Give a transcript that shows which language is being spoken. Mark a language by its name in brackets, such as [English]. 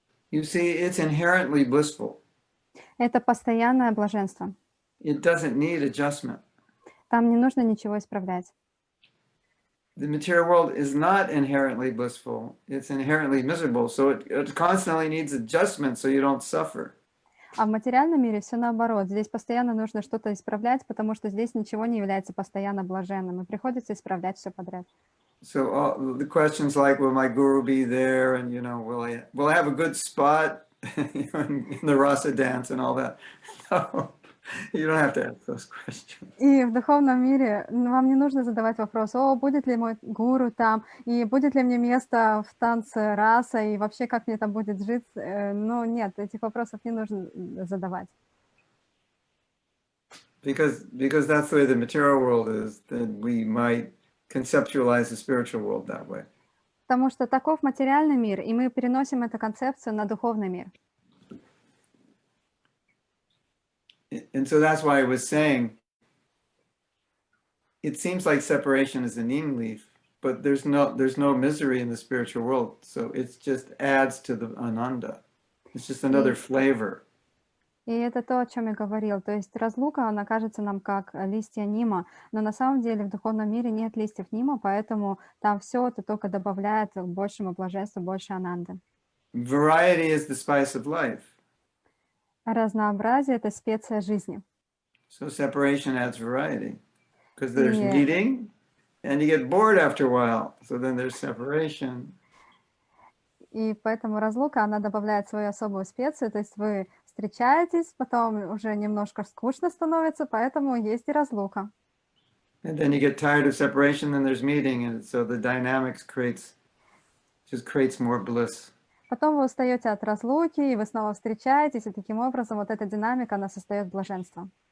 [English] You see, it's inherently blissful. [Russian] Это постоянное блаженство. [English] It doesn't need adjustment. [Russian] Там не нужно ничего исправлять. [English] The material world is not inherently blissful. It's inherently miserable. So it constantly needs adjustment so you don't suffer. [Russian] А в материальном мире все наоборот. Здесь постоянно нужно что-то исправлять, потому что здесь ничего не является постоянно блаженным, и приходится исправлять все подряд. [English] So the questions like, will my guru be there? And, will I have a good spot in the rasa dance and all that? No, you don't have to ask those questions. [Russian] И в духовном мире вам не нужно задавать вопрос, будет ли мой гуру там, и будет ли мне место в танце раса, и вообще как мне там будет жить. Ну нет, этих вопросов не нужно задавать. [English] Because that's the way the material world is, that we might conceptualize the spiritual world that way. [Russian] Потому что таков материальный мир, и мы переносим эту концепцию на духовный мир. [English] And so that's why I was saying, it seems like separation is a neem leaf, but there's no misery in the spiritual world. So it just adds to the ananda. It's just another flavor. [Russian] И это то, о чем я говорил. То есть разлука, она кажется нам как листья нима, но на самом деле в духовном мире нет листьев нима, поэтому там все это только добавляет к большему блаженству, больше ананды. [English] Variety is the spice of life. [Russian] Разнообразие — это специя жизни. [English] So separation adds variety. Because there's meeting, and you get bored after a while. So then there's separation. [Russian] И поэтому разлука, она добавляет свою особую специю, то есть вы встречаетесь, потом уже немножко скучно становится, поэтому есть и разлука. [English] And then you get tired of separation, then there's meeting, and so the dynamics creates more bliss. [Russian] Потом вы устаете от разлуки, и вы снова встречаетесь, и таким образом вот эта динамика, она создает блаженство.